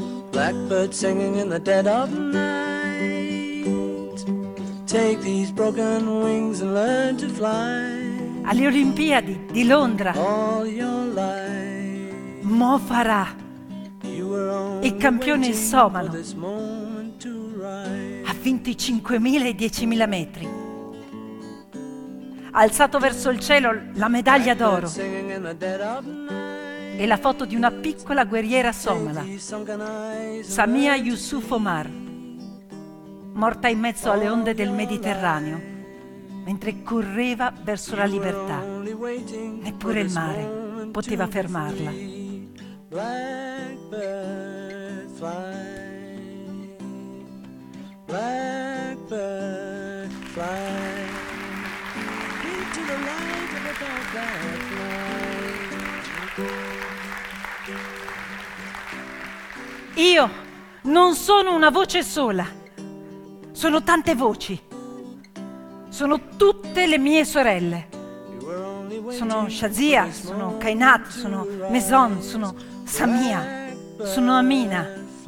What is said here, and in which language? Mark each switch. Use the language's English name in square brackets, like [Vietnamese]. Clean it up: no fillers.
[English] Blackbird singing in the dead of night. Take these broken wings and learn to fly. [Italian] Alle Olimpiadi di Londra. Mo Farah, il campione somalo, a 25.000 e 10.000 metri, ha alzato verso il cielo la medaglia d'oro e la foto di una piccola guerriera somala, Samia Yusuf Omar, morta in mezzo alle onde del Mediterraneo, mentre correva verso la libertà. Neppure il mare poteva fermarla. [English] Blackbird fly into the light of a dark night. [Italian] Io non sono una voce sola. Sono tante voci. Sono tutte le mie sorelle. Sono Shazia, sono Kainat, sono Maison, sono Samia, sono Amina.